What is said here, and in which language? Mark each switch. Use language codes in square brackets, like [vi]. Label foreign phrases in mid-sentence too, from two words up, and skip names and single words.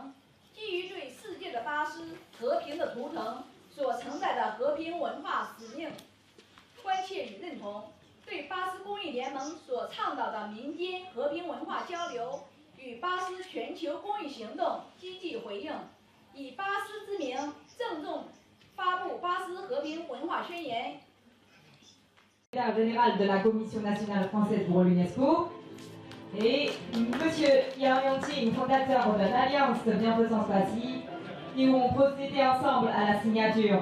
[zh] 基于对世界的巴斯和平的图腾所承载的和平文化使命关切与认同，对巴斯公益联盟所倡导的民间和平文化交流与巴斯全球公益行动积极回应，以巴斯之名郑重发布巴斯和平文化宣言。 [fr] Secrétaire général de la Commission nationale française pour l'UNESCO et Monsieur Yang Yongqing, fondateur de l'Alliance Bienfaisance Asie, qui vont procéder ensemble à la signature.